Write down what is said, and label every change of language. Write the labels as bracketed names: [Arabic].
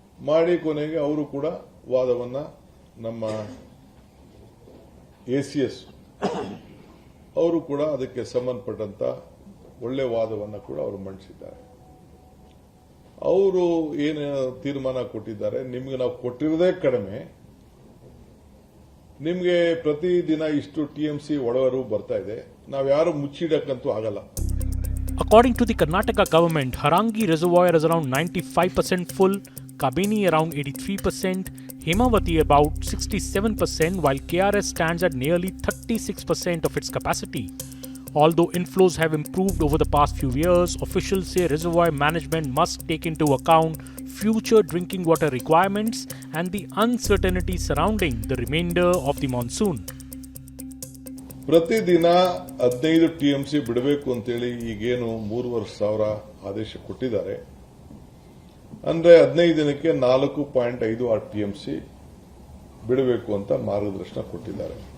[Kannada] ಮಾಡಿ ಕೊನೆಗೆ ಅವರು ಕೂಡ ವಾದವನ್ನ ನಮ್ಮ ACS ಅವರು ಕೂಡ ಅದಕ್ಕೆ ಸಂಬಂಧಪಟ್ಟಂತ ಒಳ್ಳೆ ವಾದವನ್ನು ಕೂಡ ಅವರು ಮಂಡಿಸಿದ್ದಾರೆ. ಅವರು ಏನು ತೀರ್ಮಾನ ಕೊಟ್ಟಿದ್ದಾರೆ, ನಿಮ್ಗೆ ನಾವು ಕೊಟ್ಟಿರೋದೇ ಕಡಿಮೆ, ನಿಮ್ಗೆ ಪ್ರತಿದಿನ ಇಷ್ಟು TMC ಒಳವರು ಬರ್ತಾ ಇದೆ, ನಾವ್ಯಾರು ಮುಚ್ಚಿಡಕ್ಕಂತೂ ಆಗಲ್ಲ. [English] According to the Karnataka government, Harangi reservoir is around 95% full, Kabini around 83%, Himavati about 67%, while KRS stands at nearly 36% of its capacity. Although inflows have improved over the past few years, officials say reservoir management must take into account future drinking water requirements and the uncertainty surrounding the remainder of the monsoon. [Kannada] ಪ್ರತಿದಿನ 15 TMC ಬಿಡಬೇಕು ಅಂತೇಳಿ ಈಗೇನು 3,500 ಆದೇಶ ಕೊಟ್ಟಿದ್ದಾರೆ. ಅಂದ್ರೆ 15 ದಿನಕ್ಕೆ 4.56 TMC ಬಿಡಬೇಕು ಅಂತ ಮಾರ್ಗದರ್ಶನ ಕೊಟ್ಟಿದ್ದಾರೆ.